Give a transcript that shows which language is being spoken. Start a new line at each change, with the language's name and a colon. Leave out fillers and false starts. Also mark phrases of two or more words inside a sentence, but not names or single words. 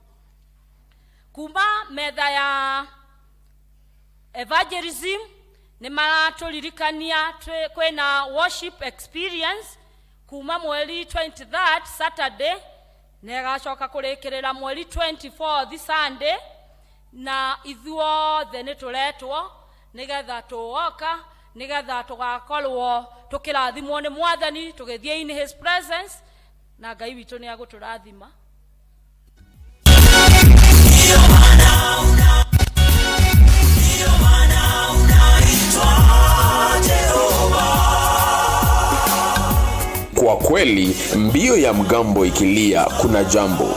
Kikuyu: Kuma metha ya evangelism nĩ maratũririkania kwĩna
English: worship experience
Kikuyu: kuma mweri 23rd Saturday na ĩgacoka kũrĩkĩrĩra mweri 24th Sunday, na ithuothe nĩ tũretwo nigetha tuoka nigetha tugakorwo tukirathimwo ni mwathani tugithie
English: in his presence
Kikuyu: na Ngai witũ ni agũtũrathima.
Swahili: Kwa kweli mbio ya mgambo ikilia kuna jambo.